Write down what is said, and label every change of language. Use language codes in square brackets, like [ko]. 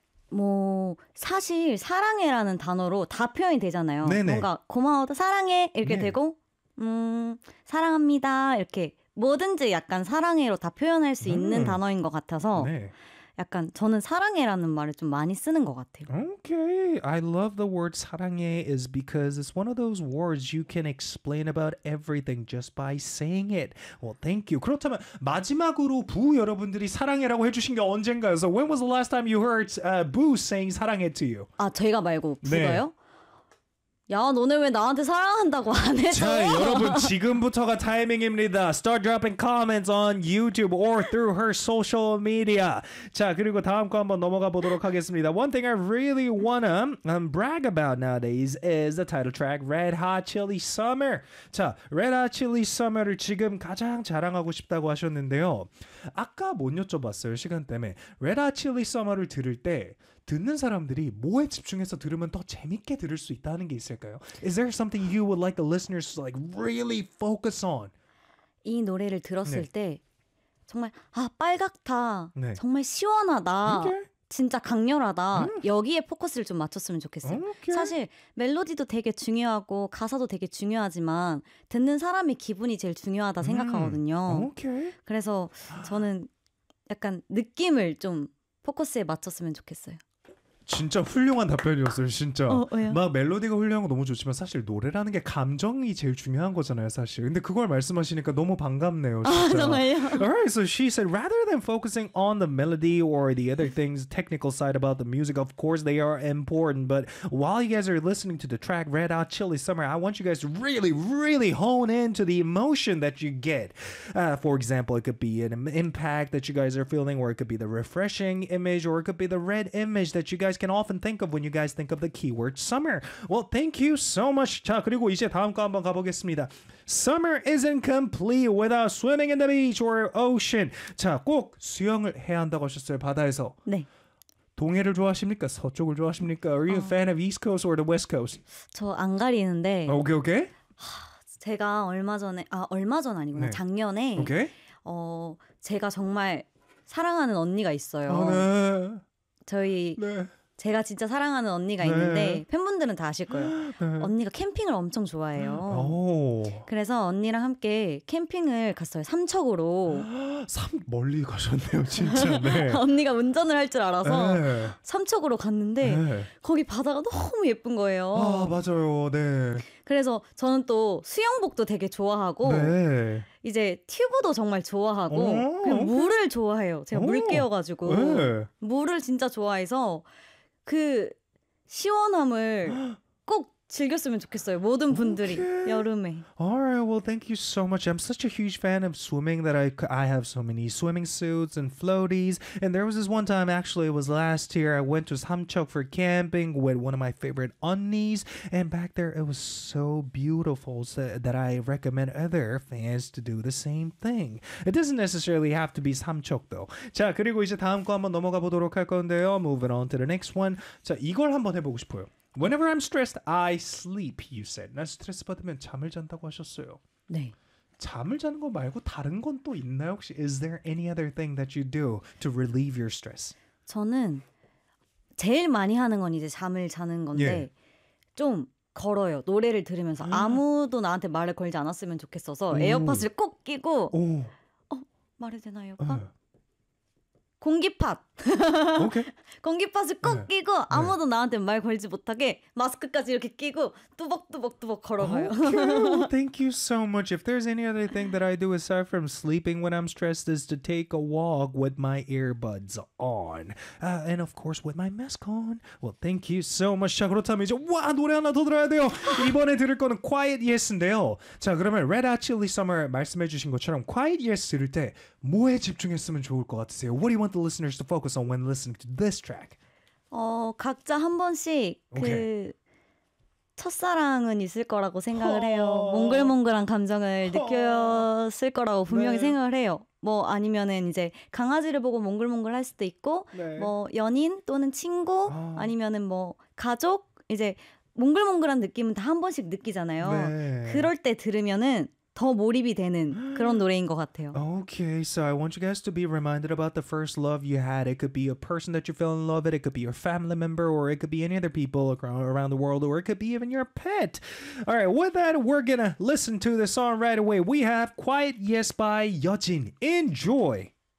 [ko] 뭐 사실 사랑해라는 단어로 다 표현이 되잖아요. 네네. 뭔가 고마워도 사랑해 이렇게 네. 되고 사랑합니다 이렇게 뭐든지 약간 사랑해로 다 표현할 수 있는 단어인 것 같아서 네. 약간 저는 사랑해라는 말을 좀 많이 쓰는 것 같아요. [en] Okay, I love the word 사랑해 is because it's one of those words you can explain about everything just by saying it. Well, thank you. [ko] 그렇다면 마지막으로 부 여러분들이 사랑해라고 해주신 게 언젠가요? [en] So when was the last time you heard Boo saying 사랑해 to you? [ko] 아, 제가 말고 부가요? 네. 야, 너네 왜 나한테 사랑한다고 안 해줘? 자, 여러분 지금부터가 타이밍입니다. [en] Start dropping comments on YouTube or through her social media. [ko] 자, 그리고 다음 거 한번 넘어가 보도록 하겠습니다. [en] One thing I really wanna brag about nowadays is the title track Red Hot Chili Summer. [ko] 자, Red Hot Chili Summer를 지금 가장 자랑하고 싶다고 하셨는데요. 아까 못 여쭤봤어요, 시간 때문에. Red Hot Chili Summer를 들을 때 듣는 사람들이 뭐에 집중해서 들으면 더 재밌게 들을 수 있다는 게 있을까요? [en] Is there something you would like the listeners to like really focus on? [ko] 이 노래를 들었을 네. 때 정말 아 빨갛다 네. 정말 시원하다 [en] okay. [ko] 진짜 강렬하다 여기에 포커스를 좀 맞췄으면 좋겠어요. [en] Okay. [ko] 사실 멜로디도 되게 중요하고 가사도 되게 중요하지만 듣는 사람의 기분이 제일 중요하다 생각하거든요. [en] Okay. [ko] 그래서 저는 약간 느낌을 좀 포커스에 맞췄으면 좋겠어요. 진짜 훌륭한 답변이었어요, 진짜. 어, 막 멜로디가 훌륭한 거 너무 좋지만 사실 노래라는 게 감정이 제일 중요한 거잖아요, 사실. 근데 그걸 말씀하시니까 너무 반갑네요, 진짜. 아, 정말요? [en] Alright, so she said, rather than focusing on the melody or the other things, technical side about the music, of course they are important, but while you guys are listening to the track Red Hot Chili Summer, I want you guys to really, really hone in to the emotion that you get. For example, it could be an impact that you guys are feeling, or it could be the refreshing image, or it could be the red image that you guys can often think of when you guys think of the keyword summer. Well, thank you so much. [ko] 자, 그리고 이제 다음 거 한번 가보겠습니다. [en] Summer isn't complete without swimming in the beach or ocean. [ko] 자, 꼭 수영을 해야 한다고 하셨어요, 바다에서. 네. 동해를 좋아하십니까? 서쪽을 좋아하십니까? [en] Are you a fan of East Coast or the West Coast? [ko] 저 안 가리는데. 오케이, 오케이. 제가 얼마 전에, 아, 얼마 전 아니구나. 네. 작년에. 오케이. 제가 정말 사랑하는 언니가 있어요. 아, 네. 저희 네. 제가 진짜 사랑하는 언니가 네. 있는데 팬분들은 다 아실 거예요. 네. 언니가 캠핑을 엄청 좋아해요. 오. 그래서 언니랑 함께 캠핑을 갔어요. 삼척으로. 멀리 가셨네요, 진짜. 네. 언니가 운전을 할 줄 알아서 네. 삼척으로 갔는데 네. 거기 바다가 너무 예쁜 거예요. 아, 맞아요. 네. 그래서 저는 또 수영복도 되게 좋아하고 네. 이제 튜브도 정말 좋아하고 그냥 물을 좋아해요. 제가 물개여가지고 네. 물을 진짜 좋아해서 그 시원함을 꼭 즐겼으면 좋겠어요. 모든 분들이 [en] okay. [ko] 여름에. [en] Alright, well, thank you so much. I'm such a huge fan of swimming that I have so many swimming suits and floaties. And there was this one time, actually, it was last year. I went to Samcheok for camping with one of my favorite aunties. And back there, it was so beautiful so that I recommend other fans to do the same thing. It doesn't necessarily have to be Samcheok, though. [ko] 자, 그리고 이제 다음 거 한번 넘어가 보도록 할 건데요. [en] Moving on to the next one. [ko] 자, 이걸 한번 해보고 싶어요. [en] Whenever I'm stressed, I sleep, you said. [ko] 난 스트레스 받으면 잠을 잔다고 하셨어요. 네. 잠을 자는 거 말고 다른 건 또 있나요? 혹시 [en] is there any other thing that you do to relieve your stress? [ko] 저는 제일 많이 하는 건 이제 잠을 자는 건데 예. 좀 걸어요. 노래를 들으면서 아무도 나한테 말을 걸지 않았으면 좋겠어서 오. 에어팟을 꼭 끼고 오. 어? 말해도 되나요? 공기팟. 오케이. 공기팟을 꼭 네. 끼고 아무도 네. 나한테 말 걸지 못하게 마스크까지 이렇게 끼고 뚜벅뚜벅뚜벅 걸어가요. [en] Okay. Well, thank you so much. If there's any other thing that I do aside from sleeping when I'm stressed is to take a walk with my earbuds on. And of course with my mask on. Well, thank you so much. [ko] 자, 그렇다면 이제 와 노래 하나 더 들어야 돼요. 이번에 들을 거는 Quiet Yes인데요. 자, 그러면 Red Hot Chili Summer 말씀해 주신 것처럼 Quiet Yes 들을 때 뭐에 집중했으면 좋을 것 같으세요? [en] What do you want the listeners to focus on when listening to this track? [ko] 각자 한 번씩 [en] okay. [ko] 그 첫사랑은 있을 거라고 생각을 해요. 몽글몽글한 감정을 느꼈을 거라고 분명히 네. 생각을 해요. 뭐 아니면은 이제 강아지를 보고 몽글몽글할 수도 있고 네. 뭐 연인 또는 친구 아니면은 뭐 가족 이제 몽글몽글한 느낌은 다 한 번씩 느끼잖아요. 네. 그럴 때 들으면은 더 몰입이 되는 그런 노래인 것 같아요. [en] Okay, so I want you guys to be reminded about the first love you had. It could be a person that you fell in love with. It could be your family member, or it could be any other people around the world, or it could be even your pet. All right, with that, we're gonna listen to the song right away. We have Quiet Yes by Yeojin. Enjoy!